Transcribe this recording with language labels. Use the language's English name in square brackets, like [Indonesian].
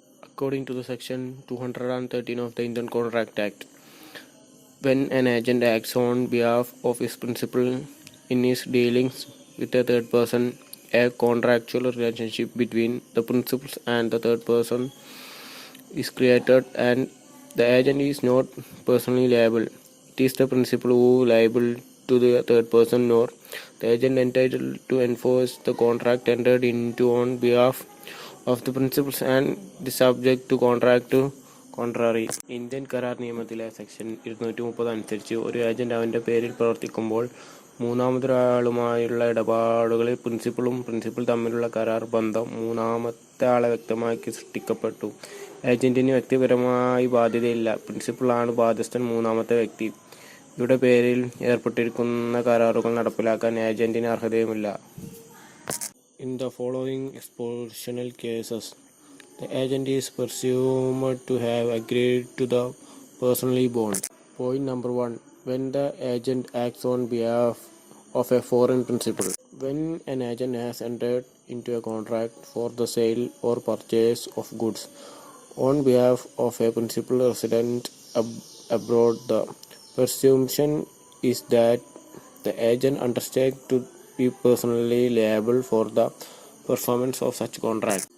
[English] According to the section 213 of the Indian Contract Act, when an agent acts on behalf of his principal in his dealings with a third person, a contractual relationship between the principals and the third person is created, and the agent is not personally liable. It is the principal who is liable to the third person, nor the agent entitled to enforce the contract entered into on behalf of the principals and the subject to contract to contrary. [Malayalam] Indian കരാർ നിയമത്തിലെ section 230 അനുസരിച്ച് ഒരു agent അവൻ്റെ പേരിൽ പ്രവർത്തിക്കുമ്പോൾ മൂന്നാമതൊരാളുമായുള്ള ഇടപാടുകളിൽ principal തമ്മിലുള്ള കരാർ ബന്ധം മൂന്നാമത്തെ ആളെ വ്യക്തമാക്കി സൃഷ്ടിക്കപ്പെട്ടു. ഏജന്റിന് വ്യക്തിപരമായി ബാധ്യതയില്ല. പ്രിൻസിപ്പളാണ് ബാധ്യസ്ഥൻ, മൂന്നാമത്തെ വ്യക്തി. ഇവരുടെ പേരിൽ ഏർപ്പെട്ടിരിക്കുന്ന കരാറുകൾ നടപ്പിലാക്കാൻ ഏജന്റിന് അർഹതയുമില്ല. [English] In the following expositional cases, the agent is presumed to have agreed to the personally bond. Point number 1. When the agent acts on behalf of a foreign principal. When an agent has entered into a contract for the sale or purchase of goods on behalf of a principal resident abroad, the presumption is that the agent undertakes to be personally liable for the performance of such contract.